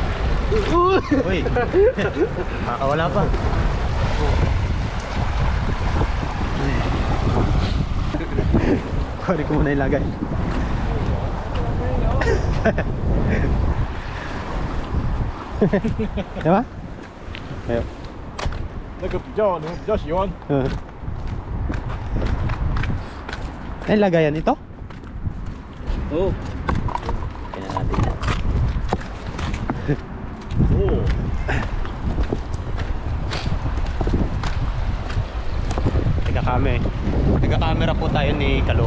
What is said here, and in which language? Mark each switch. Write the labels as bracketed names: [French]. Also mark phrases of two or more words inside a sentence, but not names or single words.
[Filipino] Uy. Makakawala pa. Kunin ko muna ilagay. Diba? Ayun. [Chinese] 那个比较你们比较喜欢。 [Filipino] Ay, lagayan ito? Oh. Kaya natin yan. Oh. Nagka-camera po tayo ni Kalo.